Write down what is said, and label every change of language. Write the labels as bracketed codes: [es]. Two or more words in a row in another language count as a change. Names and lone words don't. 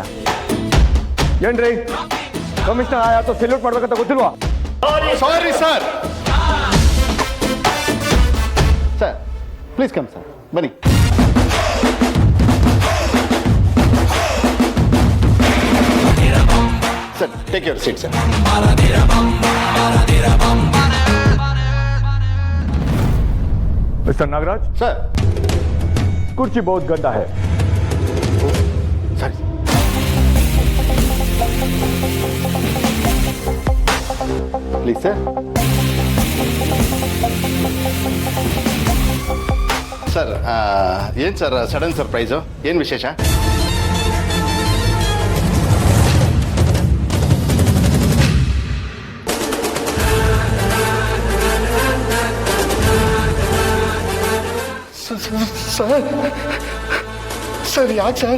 [kn] ಏನ್ರಿ ಕಮಿಷನರ್ ಆಯ್ತು ಸೆಲ್ಯೂಟ್ ಮಾಡ್ಬೇಕಂತ ಗೊತ್ತಿಲ್ವಾ? [en] sorry sir. sir please come sir, ಬನ್ನಿ. sir take your seat sir. [hi] मिस्टर नागराज सर. कुर्सी बहुत गंदा है. [en] sir please sir. [kn] ಸರ್ ಏನು ಸರ್ [en] sudden surprise? [kn] ಏನು ವಿಶೇಷ? ಸರ್ ಯಾಕೆ ಸರ್?